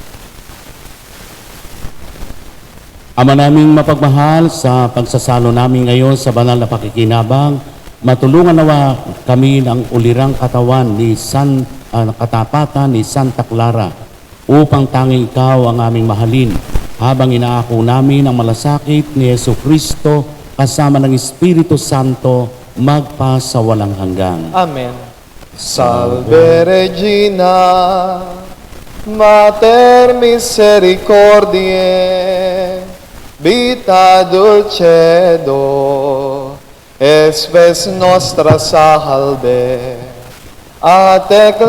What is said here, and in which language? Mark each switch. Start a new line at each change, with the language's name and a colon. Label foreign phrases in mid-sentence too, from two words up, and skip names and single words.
Filipino: Ama naming mapagmahal, sa pagsasalo namin ngayon sa banal na pakikinabang, matulungan nawa kami ng ulirang katawan ni katapatan ni Santa Clara upang tanging ikaw ang aming mahalin habang inaako namin ang malasakit ni Jesucristo kasama ng Espiritu Santo magpa sa walang hanggan. Amen.
Latin: Salve Regina, Mater Misericordiae, Vita Dulcedo, Espes nostra salve, a te